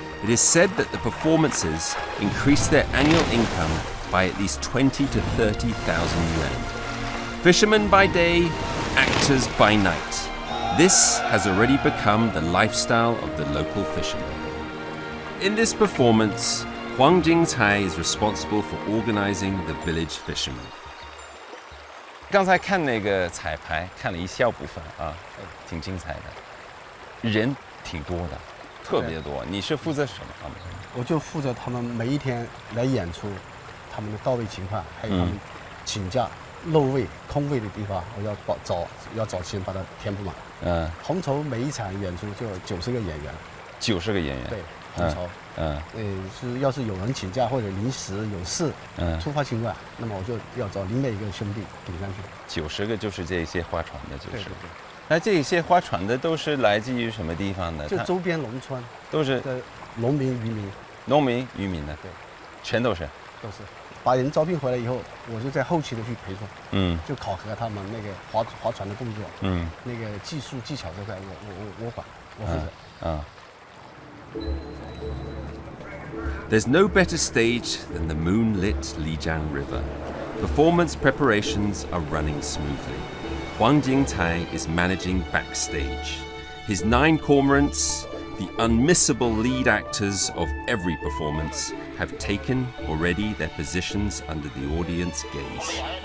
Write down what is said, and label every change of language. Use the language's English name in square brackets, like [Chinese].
[English] It is said that the performances increase their annual income by at least 20 to 30,000 yuan. Fishermen by day, actors by night. This has already become the lifestyle of the local fishermen. In this performance, Huang Jingcai is responsible for organizing the village fishermen. [Chinese] 刚才看那个彩排，看了一小部分啊，挺精彩的，人挺多的，特别多。你是负责什么方面？我就负责他们每一天来演出，他们的到位情况，还有他们请假、漏位、空位的地方，我要找钱把它填补满。红绸每一场演出就有90个演员。 90个演员。对，红绸。要是有人请假或者临时有事，突发情况，那么我就要找另外一个兄弟顶上去。 90个就是这些划船的，就是。对。那这些划船的都是来自于什么地方的？就周边农村，都是农民、渔民。农民、渔民的，对，全都是。都是。把人招聘回来以后，我就在后期的去培训，就考核他们那个划船的动作，那个技术技巧这块我管，我负责。 [English] There's no better stage than the moonlit Lijiang River. Performance preparations are running smoothly. Huang Jingcai is managing backstage. His 9 cormorants, the unmissable lead actors of every performance, have taken already their positions under the audience gaze.